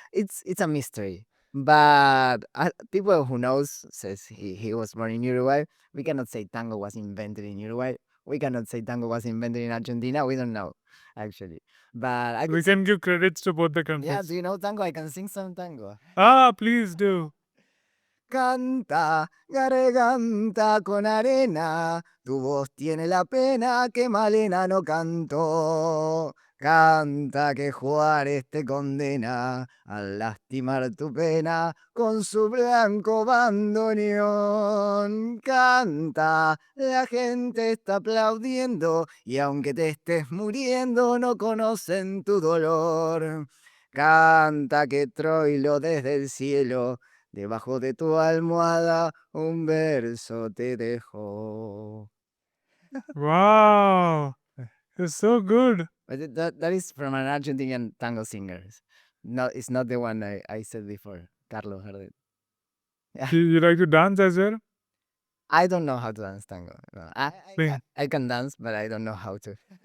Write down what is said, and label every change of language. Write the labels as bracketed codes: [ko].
[en] It's a mystery, but people who knows says he was born in Uruguay. We cannot say tango was invented in Uruguay. We cannot say tango was invented in Argentina. We don't know, actually. But I We can give credits to both the yeah. countries. Do you know tango? I can sing some tango. Please do. [es] Canta, garganta con arena, tu voz tiene la pena que Malena no cantó. Canta que Juárez te condena al lastimar tu pena con su blanco bandoneón. Canta, la gente está aplaudiendo y aunque te estés muriendo no conocen tu dolor. Canta que Troilo desde el cielo debajo de tu almohada un verso te dejó. [en] Wow. It's so good. But that is from an Argentinian tango singer. No, it's not the one I said before, Carlos Gardel. You like to dance as well? I don't know how to dance tango. No, Sing. I can dance, but I don't know how to.